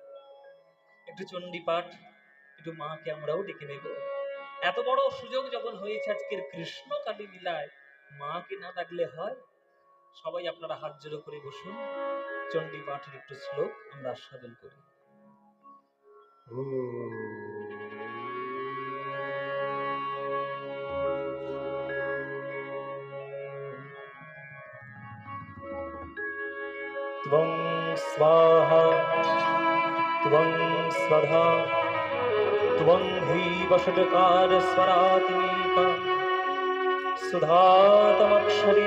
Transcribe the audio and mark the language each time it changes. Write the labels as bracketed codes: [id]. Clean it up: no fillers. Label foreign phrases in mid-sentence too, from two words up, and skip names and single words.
[bn] একটু চণ্ডী পাঠ, একটু মাকে আমরাও ডেকে নেব। এত বড় সুযোগ যখন হয়েছে আজকের কৃষ্ণ কালী লীলায়, মাকে না ডাকলে হয়? সবাই আপনারা হাত জোড়ো করে বসুন, চণ্ডী পাঠের একটু শ্লোক আমরা আস্বাদন করি। [sa] त्वं स्वाहा त्वं स्वधा त्वं ह्रीवषट्कार स्वरात्मिका सुधातमक्षरे